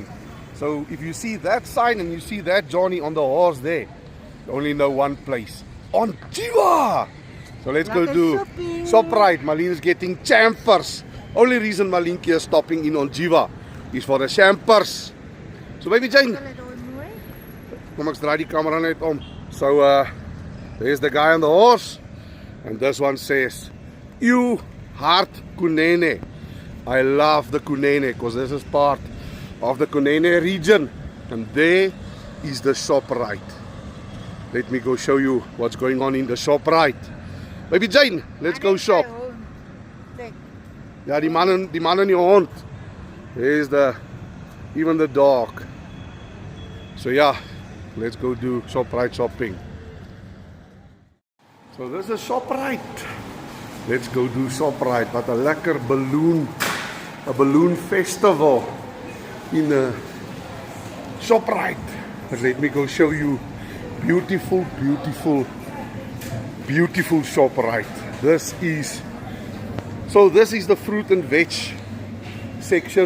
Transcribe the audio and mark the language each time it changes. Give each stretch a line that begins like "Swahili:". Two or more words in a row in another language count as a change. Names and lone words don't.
English: So if you see that sign and you see that Johnny on the horse there, you only know one place. On Jiva! So let's go do Shoprite. Marlene is getting champers. Only reason Marlene is stopping in on Jiva is for the champers. So baby Jane,
Afrikaans: kom ek draai die camera net om.
English: So there's the guy on the horse, and this one says, "You heart Kunene." I love the Kunene because this is part of the Kunene region, and there is the Shoprite. Let me go show you what's going on in the Shoprite. Baby Jane, let's go shop.
Afrikaans: Ja, die man en die hond.
English: There's even the dog. So yeah, let's go do Shoprite shopping. So this is Shoprite. Let's go do Shoprite.
Afrikaans: Wat 'n lekker
English: balloon festival
Afrikaans: in Shoprite.
English: But let me go show you beautiful Shoprite. This is the fruit and veg section.